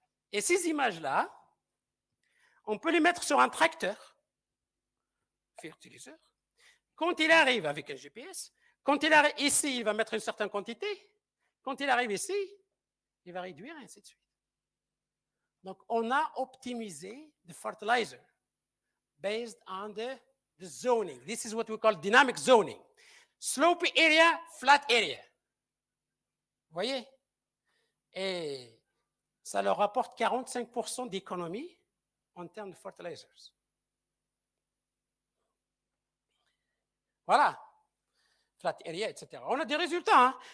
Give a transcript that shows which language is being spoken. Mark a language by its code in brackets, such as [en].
[fr] Et ces images-là, on peut les mettre sur un tracteur, fertiliseur. Quand il arrive avec un GPS, quand il arrive ici, il va mettre une certaine quantité. Quand il arrive ici, il va réduire, et ainsi de suite. Donc, on a optimisé [en] the fertilizer based on the zoning. This is what we call dynamic zoning. Slopy area, flat area. [fr] Vous voyez? Et ça leur apporte 45% d'économie en termes de fertilizers. Voilà. [en] Flat area, [fr] etc. On a des résultats. Hein?